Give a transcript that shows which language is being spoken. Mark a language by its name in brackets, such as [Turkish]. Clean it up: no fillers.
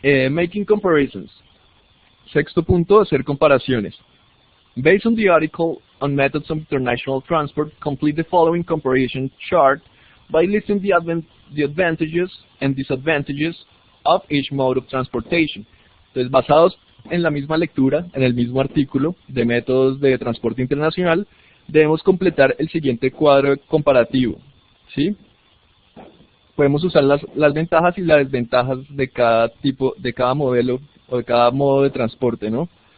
[English] Making comparisons. [Spanish] Sexto punto, hacer comparaciones. [English] Based on the article on methods of international transport, complete the following comparison chart by listing the advantages and disadvantages of each mode of transportation. [Spanish] Entonces, basados en la misma lectura, en el mismo artículo de métodos de transporte internacional, debemos completar el siguiente cuadro comparativo, ¿sí? Podemos usar las ventajas y las desventajas de cada modelo o de cada modo de transporte, ¿no?